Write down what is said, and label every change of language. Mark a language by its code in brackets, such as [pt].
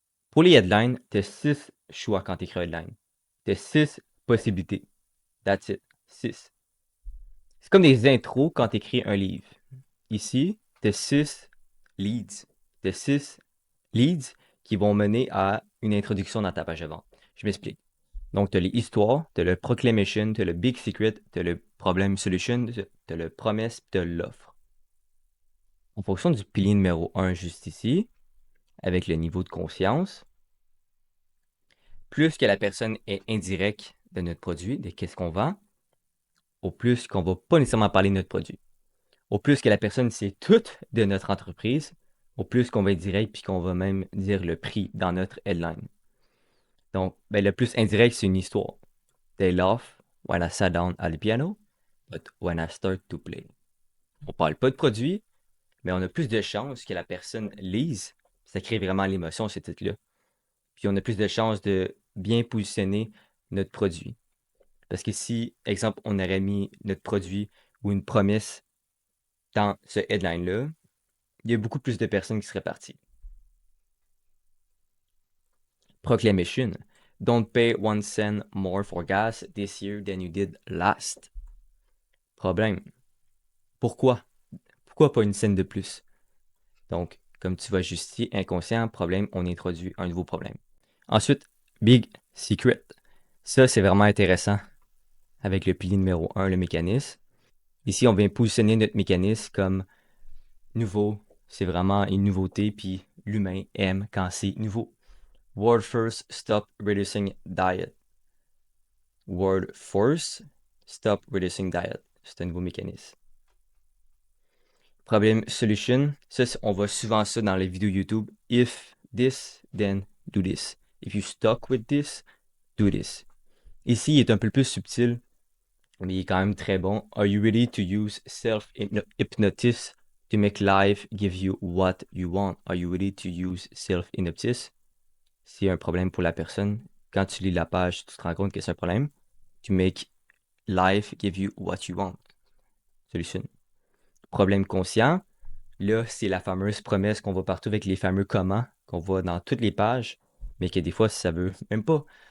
[fr] Pour les headlines, tu as 6 choix quand tu écris un headline. Tu as 6 possibilités. [en] That's it. [fr] 6. C'est comme des intros quand tu écris un livre. Ici, tu as 6 leads. Tu as 6 leads qui vont mener à une introduction dans ta page de vente. Je m'explique. Donc, tu as les histoires, tu as le proclamation, tu as le big secret, tu as le problem solution, tu as le promise, tu as l'offre. En fonction du pilier numéro 1 juste ici, avec le niveau de confiance, plus que la personne est indirecte de notre produit, de qu'est-ce qu'on vend, au plus qu'on ne va pas nécessairement parler de notre produit. Au plus que la personne sait tout de notre entreprise, au plus qu'on va être direct puis qu'on va même dire le prix dans notre headline. Donc, le plus indirect, c'est une histoire. [en] They laugh when I sat down at the piano, but when I start to play. [fr] On parle pas de produit, mais on a plus de chances que la personne lise. Ça crée vraiment l'émotion, ces titres-là. Puis on a plus de chances de bien positionner notre produit. Parce que si, exemple, on aurait mis notre produit ou une promesse dans ce headline-là, il y a beaucoup plus de personnes qui seraient parties. Proclamation. [en] Don't pay 1 cent more for gas this year than you did last. [fr] Problème. Pourquoi? Pourquoi pas une scène de plus? Donc, comme tu vas justifier inconscient, problème, on introduit un nouveau problème. Ensuite, big secret. Ça, c'est vraiment intéressant avec le pilier numéro 1, le mécanisme. Ici, on vient positionner notre mécanisme comme nouveau. C'est vraiment une nouveauté, puis l'humain aime quand c'est nouveau. [en] World first, stop reducing diet. World first, stop reducing diet. [fr] C'est un nouveau mécanisme. Problem solution, ça, on voit souvent ça dans les vidéos YouTube. [en] If this, then do this. If you stuck with this, do this. [fr] Ici, il est un peu plus subtil, mais il est quand même très bon. [en] Are you ready to use self-hypnosis to make life give you what you want? Are you ready to use self-hypnosis? [fr] S'il y a un problème pour la personne, quand tu lis la page, tu te rends compte que c'est un problème. [en] To make life give you what you want. [fr] Solution. Problème conscient, là, c'est la fameuse promesse qu'on voit partout avec les fameux comment qu'on voit dans toutes les pages, mais que des fois, ça veut même pas.